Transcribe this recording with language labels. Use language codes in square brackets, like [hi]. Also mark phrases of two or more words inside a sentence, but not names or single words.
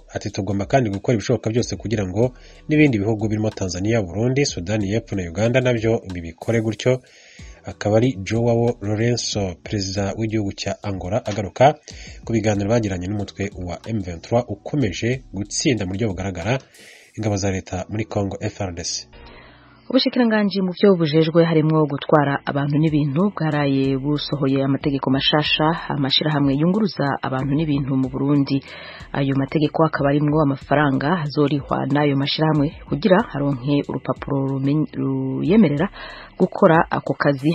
[rw] Ati tugomba kandi gukora ibishoboka byose kugira ngo n'ibindi bihugu birimo Tanzania, Burundi, Sudani y'Epfo na Uganda nabyo bibikore gutyo. Akaba ari Joao Lourenço, perezida w'igihugu cya Angola, agaruka ku biganiro bagiranye n'umutwe wa M23 ukomeje gutsinda mu buryo bugaragara ingabo za leta muri Congo FARDC. [rn] Ubushikiranganji mu byo bujejwe harimo gutwara abantu n'ibintu bwaraye busohoye amategeko mashasha amashirahamwe yunguruza abantu n'ibintu mu Burundi. Ayo mategeko akaba arimwo amafaranga azorihwa n'ayo mashirahamwe kugira haronke urupapuro ruyemerera gukora ako kazi.